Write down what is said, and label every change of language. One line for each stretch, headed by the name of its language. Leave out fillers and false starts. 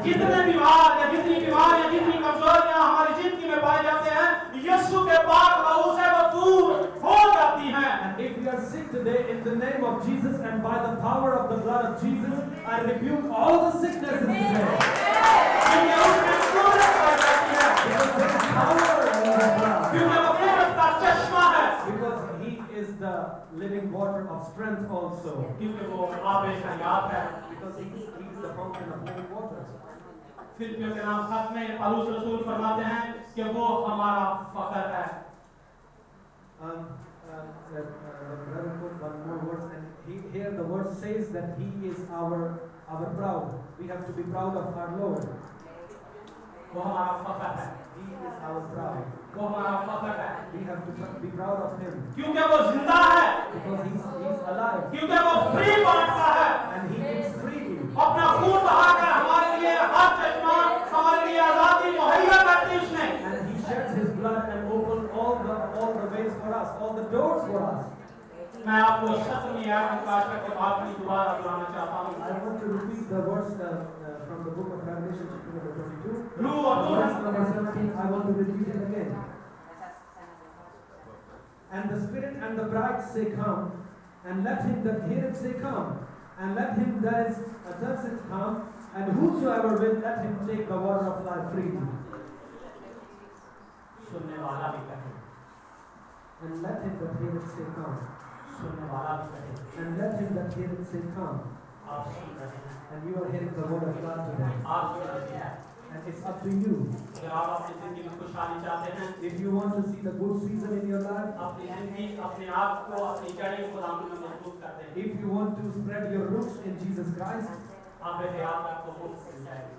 Hindi: जितने बीमार या जितनी बीमारियां, जितनी कमजोरियां हमारी जिंदगी में पाए जाते हैं, यीशु के पाक लहू से वो दूर हो जाती हैं।
English: And if you are sick today, in the name of Jesus and by the power of the blood of Jesus, I rebuke all the sicknesses today.
Hindi: क्योंकि उसमें सूरत पाई जाती है।
English: Because there is power in the blood.
Hindi: क्योंकि वो कुदरत का चश्मा है।
English: Because he is the living water of strength also.
Hindi: क्योंकि वो आबे हयात है।
English: Because he is the fountain of living water.
Hindi: फिलिपियों के नाम खत में पौलुस रसूल फरमाते हैं कि वो हमारा फख्र है।
English: Brother put one more verse, and here the verse says that he is our proud. We have to be proud of our Lord.
Hindi: वो हमारा फख्र है।
English: He is our proud.
Hindi: वो हमारा फख्र है।
English: We have to be proud of him
Hindi: क्योंकि वो जिंदा है।
English: because he's alive
Hindi: क्योंकि वो फ्री बांटता है।
English: and he gives freely.
Hindi: अपना खून बहाकर हमारे लिए हर चश्मा, हमारे लिए आजादी मुहैया करती उसने।
English: And he sheds his blood and opens all the ways for us, all the doors for us.
Hindi: मैं आपको 17वीं आयत का आखिरी आखिरी दोबारा दोहराना चाहता हूँ।
English: I want to repeat the verse from the book of Revelation, chapter number 22.
Hindi: रूह और
English: Verse number 17, I want to repeat it again. And the Spirit and the bride say, Come, and let him that heareth say, Come, and let him that is athirst come, and whosoever will, let him take the water of life freely.
Hindi: सुनने वाला भी कहे,
English: And let him that heareth say, Come,
Hindi: सुनने वाला भी कहे,
English: and let him that heareth say, Come.
Hindi: आप सुन रहे हैं,
English: And you are hearing the word of God today.
Hindi: आप सुन रहे हैं।
English: And it's up to you.
Hindi: अगर आप अपनी जिंदगी में खुशहाली चाहते हैं,
English: If you want to see the good season in your life,
Hindi: अपनी जिंदगी, अपने आप को, अपनी जड़ें खुदावंद में मजबूत कर दें।
English: if you want to spread your roots in Jesus Christ,
Hindi: आप हयात आपको मुफ्त मिल जाएगी।